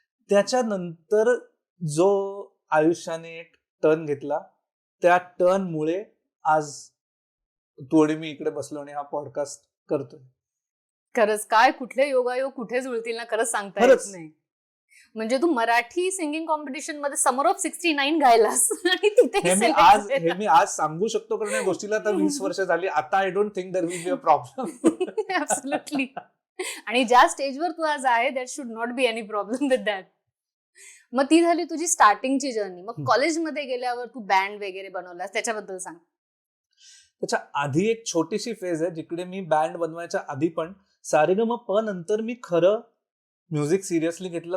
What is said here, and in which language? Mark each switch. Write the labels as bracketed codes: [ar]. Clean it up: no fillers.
[mr] त्याच्यानंतर जो आयुष्याने एक टर्न घेतला, त्या टर्नमुळे आज तू आणि मी इकडे बसलो आणि हा पॉडकास्ट करतोय. खरंच काय कुठले योगायोग कुठे जुळतील ना, खरंच सांगता येत नाही. म्हणजे तू मराठी सिंगिंग कॉम्पिटिशन मध्ये समर ऑफ 69 गायलास आणि तिथे हे मी आज सांगू शकतो कारण या गोष्टीला तर 20 वर्ष झाली. [en] आता I don't think there will be a problem. Absolutely. [mr] आणि ज्या स्टेजवर तू आज आहे [en] That should not be any problem with that. [mr] मग ती झाली तुझी स्टार्टिंगची जर्नी. मग कॉलेजमध्ये गेल्यावर तू बँड वगैरे बनवलास, त्याच्याबद्दल सांग. त्याच्या आधी एक छोटीशी फेज आहे जिकडे मी बँड बनवायच्या आधी पण सारेगमप नंतर मी खरं म्युझिक सिरियसली घेतलं.